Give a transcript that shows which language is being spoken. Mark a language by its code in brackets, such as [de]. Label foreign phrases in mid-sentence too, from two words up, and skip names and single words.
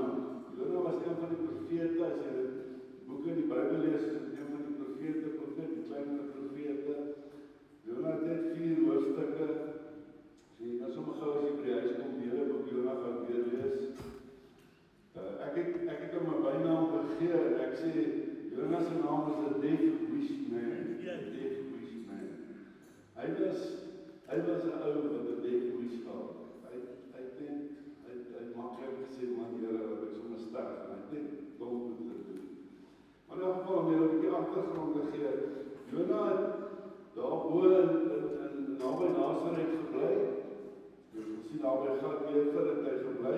[af] Jona was een van die profete, as jy die boeke in die Bybel lees, is dit een van die profete, die kleinere profete. Jona het net 4 hoofstukke. So jy kan sommer gou as jy by die huis kom, die hele boek Jona gaan weer lees. Ek het hom 'n bynaam gegee, en ek sê, Jona se naam is [en] a deaf wish man. Deaf wish man. [af] Hy was 'n ou wat 'n [en] deaf wish [af] gehad. Hy maklik gesê, man, Here, dat ek sommer sterf, en hy het net dom moet doen. Maar in elk geval, om jy 'n bietjie agtergrond te gee, Jona het daarbo in naby Nasaret gebly. Ons sien naby Galilea het hy gebly.